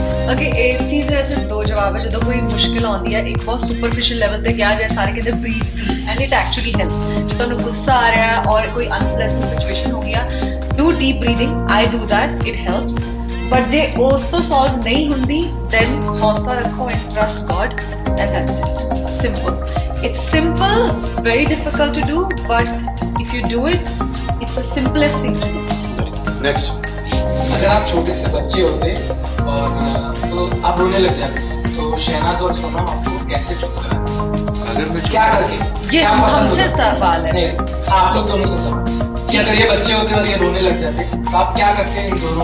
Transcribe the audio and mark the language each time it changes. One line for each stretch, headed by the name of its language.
Hindi: Okay इस चीज़
Punjabi: ਦੇ ਵੈਸੇ ਦੋ ਜਵਾਬ ਹੈ ਜਦੋਂ ਕੋਈ ਮੁਸ਼ਕਿਲ ਆਉਂਦੀ ਹੈ ਇੱਕ ਬਹੁਤ ਸੁਪਰਫਿਸ਼ੀਅਲ ਲੈਵਲ ਤੇ ਕਿਹਾ ਜਾਏ ਸਾਰੇ ਕਹਿੰਦੇ
English: breathe and it actually helps
Punjabi: ਜੇ ਤੁਹਾਨੂੰ ਗੁੱਸਾ ਆ ਰਿਹਾ ਹੈ ਔਰ ਕੋਈ ਅਨਪਲੇਜ਼ੈਂਟ ਸਿਚੁਏਸ਼ਨ ਹੋ ਗਿਆ
English: do deep breathing I do that it helps
Punjabi: but ਜੇ ਉਸ ਤੋਂ ਸੋਲਵ ਨਹੀਂ ਹੁੰਦੀ ਦੈਨ ਹੌਸਲਾ ਰੱਖੋ
English: And trust God and that's it simple It's simple, very difficult to do, but if you do it, it's the simplest thing to do. Next.
Hindi: अगर आप छोटे से बच्चे होते और तो आप रोने लग जाते, तो शहनाज और सोनम आपको कैसे चुप कराते? अगर मैं क्या करके? ये हमसे सवाल है। नहीं, आप लोग दोनों से सवाल कि अगर ये बच्चे होते और ये रोने लग जाते तो आप क्या करते इन दोनों